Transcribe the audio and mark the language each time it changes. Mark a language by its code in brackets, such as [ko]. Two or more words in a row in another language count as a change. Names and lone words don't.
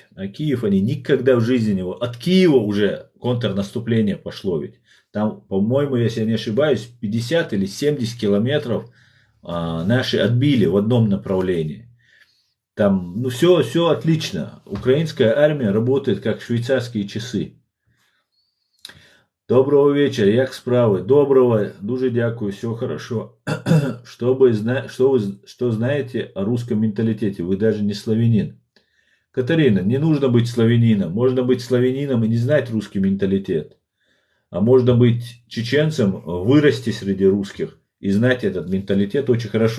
[ru] А Киев они никогда в жизни не... От Киева уже контрнаступление пошло ведь. Там, по-моему, если я не ошибаюсь, 50 или 70 километров наши отбили в одном направлении. Там, ну, все отлично. Украинская армия работает как швейцарские часы. [uk] Доброго вечора, як справи? Доброго, дуже дякую, [ru] все хорошо. Что знаете о русском менталитете? Вы даже не славянин. Катарина, не нужно быть славянином. Можно быть славянином и не знать русский менталитет. А можно быть чеченцем, вырасти среди русских и знать этот менталитет очень хорошо.